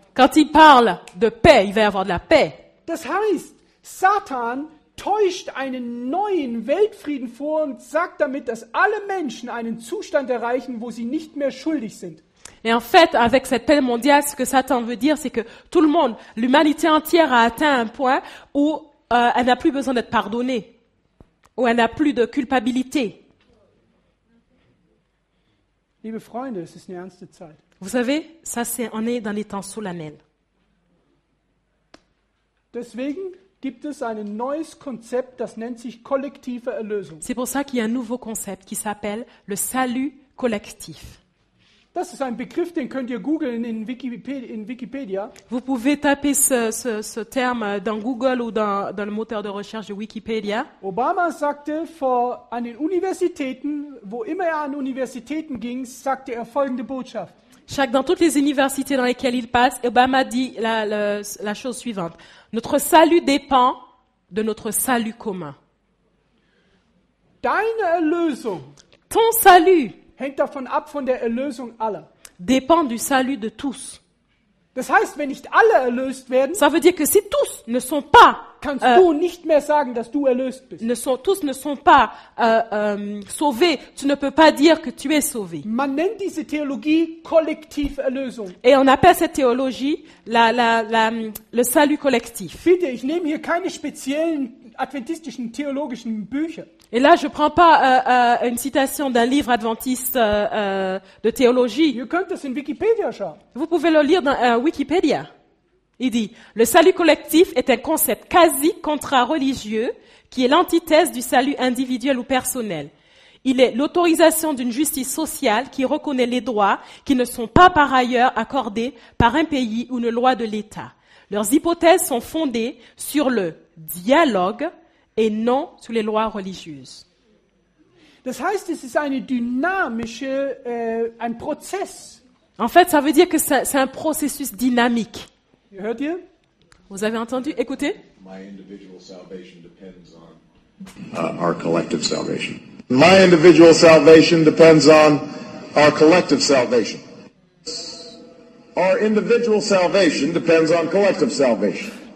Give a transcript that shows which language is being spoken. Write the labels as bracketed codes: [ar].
[fr] Quand il parle de paix, il va y avoir de la paix. [de] das heißt, Satan täuscht einen neuen Weltfrieden vor und sagt damit, dass alle Menschen einen Zustand erreichen, wo sie nicht mehr schuldig sind. [fr] Et en fait, avec cette paix mondiale, ce que Satan veut dire, c'est que tout le monde, l'humanité entière a atteint un point où elle n'a plus besoin d'être pardonnée, où elle n'a plus de culpabilité. [de] Liebe Freunde, es ist eine ernste Zeit. [fr] Vous savez, on est dans les temps solennels. [de] Deswegen gibt es ein neues Konzept, das nennt sich kollektive Erlösung. [fr] C'est pour ça qu'il y a un nouveau concept qui s'appelle le salut collectif. [de] Das ist ein Begriff, den könnt ihr googeln in Wikipedia. [fr] Vous pouvez taper ce terme dans Google ou dans le moteur de recherche de Wikipédia. [de] Obama sagte an den Universitäten, wo immer an Universitäten ging, sagte er folgende Botschaft. [fr] Dans toutes les universités dans lesquelles il passe, Obama dit la chose suivante. Notre salut dépend de notre salut commun. [de] Deine Erlösung [fr] Ton salut [de] hängt davon ab von der Erlösung aller. [fr] dépend du salut de tous. [de] Das heißt, wenn nicht alle erlöst werden, [fr] Ça veut dire que si tous ne sont pas [de] kannst du nicht mehr sagen, dass du erlöst bist. [fr] tous ne sont pas sauvés, tu ne peux pas dire que tu es sauvé. [de] Man nennt diese Theologie Kollektiverlösung. [fr] Et on appelle cette théologie le salut collectif. [de] Bitte, ich nehme hier keine speziellen adventistischen theologischen Bücher. [fr] Et là, je prends pas une citation d'un livre adventiste de théologie. [de] Ihr könnt das in Wikipedia schauen. [fr] Vous pouvez le lire dans Wikipédia. Il dit, le salut collectif est un concept quasi contrat-religieux qui est l'antithèse du salut individuel ou personnel. Il est l'autorisation d'une justice sociale qui reconnaît les droits qui ne sont pas par ailleurs accordés par un pays ou une loi de l'État. Leurs hypothèses sont fondées sur le dialogue et non sur les lois religieuses. [de] Das heißt, es ist eine dynamische, ein Prozess. [fr] En fait, ça veut dire que c'est un processus dynamique. [de] Hört ihr? [fr] Vous avez entendu? Écoutez. [en] My individual salvation depends on our collective salvation. My individual salvation depends on our collective salvation. Our individual salvation depends on collective salvation.